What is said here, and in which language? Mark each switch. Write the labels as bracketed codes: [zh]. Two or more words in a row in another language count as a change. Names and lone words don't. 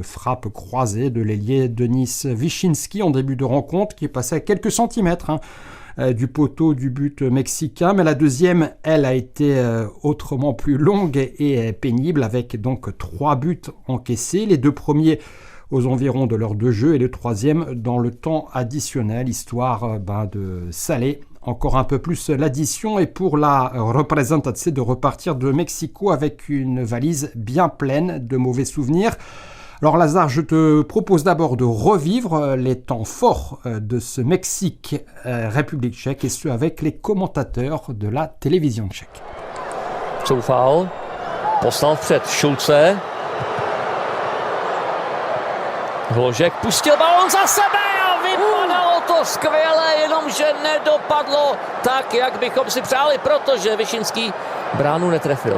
[fr] frappe croisée de l'ailier Denis Wyszynski en début de rencontre qui est passée à quelques centimètres du poteau du but mexicain, mais la deuxième, elle, a été autrement plus longue et pénible, avec donc 3 buts encaissés, les 2 premiers aux environs de l'heure de jeu et le troisième dans le temps additionnel, histoire de saler encore un peu plus l'addition et pour la représentation de repartir de Mexico avec une valise bien pleine de mauvais souvenirs. Alors Lazare, je te propose d'abord de revivre les temps forts de ce Mexique-République tchèque et ce avec les commentateurs de la télévision tchèque. [cs] Coufal, poslal před Šulce. Hložek pustil balón za sebe a vypadalo to skvěle, jenomže nedopadlo tak, jak bychom si přáli, protože Wyszynski bránu netrefil.